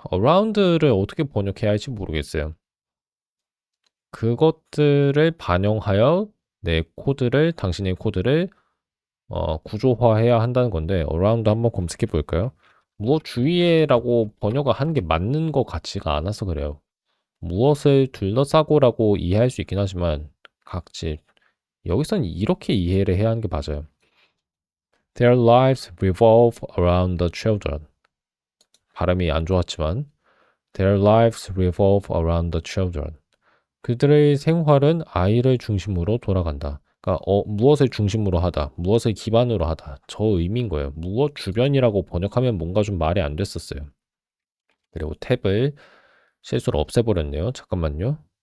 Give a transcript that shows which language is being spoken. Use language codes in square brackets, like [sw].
[ko] 어라운드를 어떻게 번역해야 할지 모르겠어요. 그것들을 반영하여 내 코드를 당신의 코드를 구조화해야 한다는 건데 어라운드 한번 검색해 볼까요? 무엇 주위에라고 번역을 하는 게 맞는 것 같지가 않아서 그래요. 무엇을 둘러싸고라고 이해할 수 있긴 하지만 각지 여기선 이렇게 이해를 해야 하는 게 맞아요. [en] Their lives revolve around the children. [ko] 발음이 안 좋았지만 [en] Their lives revolve around the children. [ko] 그들의 생활은 I를 중심으로 돌아간다. 그러니까 무엇을 중심으로 하다, 무엇을 기반으로 하다. 저 의미인 거예요. 무엇 주변이라고 번역하면 뭔가 좀 말이 안 됐었어요. 그리고 탭을 실수로 없애버렸네요. 잠깐만요.